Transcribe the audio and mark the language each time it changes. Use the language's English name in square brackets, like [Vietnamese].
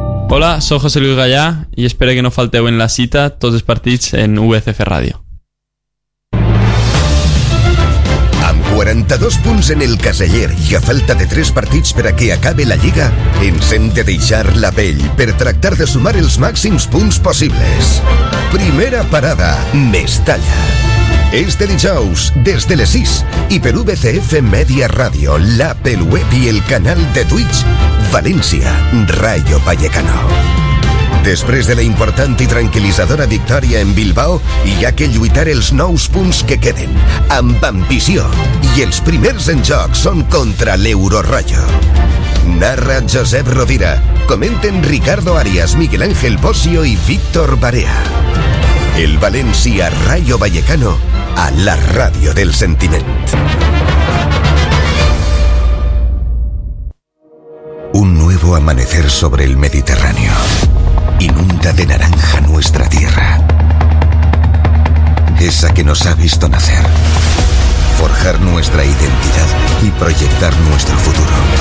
[Spanish] Hola, soy José Luis Gallá y espero que no falte en la cita todos los partidos en VCF Radio. [Catalan] Amb 42 punts en el caseller i a falta de 3 partits per a que acabe la Lliga, ens hem de deixar la pell per tractar de sumar els màxims punts possibles. Primera parada, Mestalla. Este dijous, des de les 6, i per VCF Media Radio, l'app, el web i el canal de Twitch, València, Rayo Vallecano. Després de la important i tranquil·lisadora victòria en Bilbao, hi ha que lluitar els nous punts que queden, amb ambició, i els primers en joc són contra l'Eurorayo. Narra Josep Rovira, comenten Ricardo Arias, Miguel Ángel Bosio i Víctor Barea. El València Rayo Vallecano a la ràdio del sentiment. [Spanish] Un nuevo amanecer sobre el Mediterráneo inunda de naranja nuestra tierra. Esa que nos ha visto nacer, forjar nuestra identidad y proyectar nuestro futuro.